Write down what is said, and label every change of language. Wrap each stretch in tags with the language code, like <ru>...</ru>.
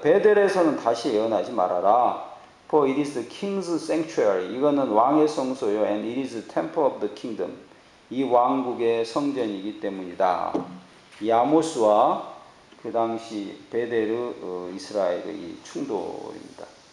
<ko>베델에서는 다시 예언하지 말아라.</ko> <en>For it is the king's sanctuary.</en> <ko>이거는 왕의 성소요.</ko> <en>And it is the temple of the kingdom.</en> <ko>이 왕국의 성전이기 때문이다. 이 아모스와 그 당시 베델의 이스라엘의 이 충돌입니다.</ko>